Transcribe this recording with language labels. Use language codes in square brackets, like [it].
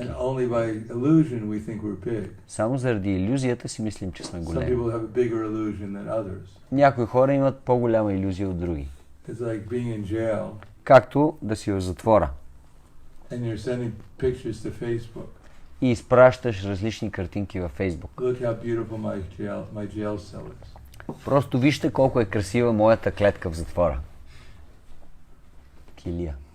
[en] And only by illusion we think we're big. [bg] Само заради илюзията си мислим, че сме големи. [en] Some people have a bigger illusion than others. [bg] Някои хора имат по-голяма илюзия от други. [en] It's like being in jail. [bg] Както да си в затвора. [en] And you're sending pictures to Facebook. [bg] И изпращаш различни картинки във Фейсбук. [en] Look how beautiful my jail cell is. [bg] Просто вижте колко е красива моята клетка в затвора. Килия.